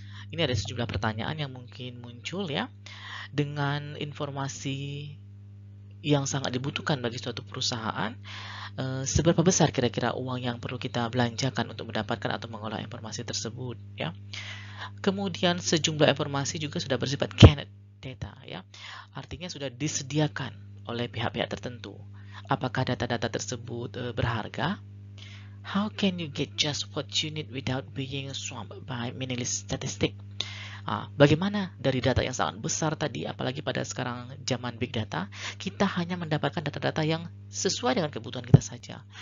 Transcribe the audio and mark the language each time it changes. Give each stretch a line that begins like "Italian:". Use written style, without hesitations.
Indonesian: Ini ada sejumlah pertanyaan yang mungkin muncul ya, dengan informasi yang sangat dibutuhkan bagi suatu perusahaan, seberapa besar kira-kira uang yang perlu kita belanjakan untuk mendapatkan atau mengolah informasi tersebut ya. Kemudian sejumlah informasi juga sudah bersifat canned data ya. Artinya sudah disediakan oleh pihak-pihak tertentu. Apakah data-data tersebut berharga?
English: How can you get just what you need without being swamped by meaningless statistic?
Indonesian: Bagaimana dari data yang sangat besar tadi, apalagi pada sekarang zaman big data, kita hanya mendapatkan data-data yang sesuai dengan kebutuhan kita saja.